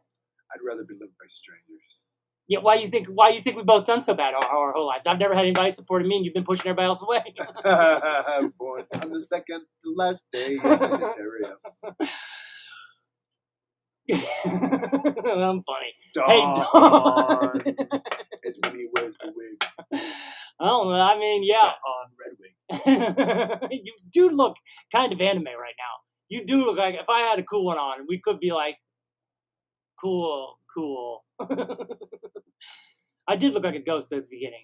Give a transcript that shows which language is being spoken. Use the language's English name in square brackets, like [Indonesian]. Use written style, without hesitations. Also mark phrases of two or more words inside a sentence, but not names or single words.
[English] I'd rather be loved by strangers. Yeah, why you think we both done so bad our whole lives? I've never had anybody supporting me, and you've been pushing everybody else away. Born on the second to last day in Sagittarius. I'm funny. Dawn. Hey, Dawn. It's when he wears the wig. I don't know. I mean, yeah. Dawn Redwig. You do look kind of anime right now. You do look like, if I had a cool one on, we could be like, cool. I did look like a ghost at the beginning.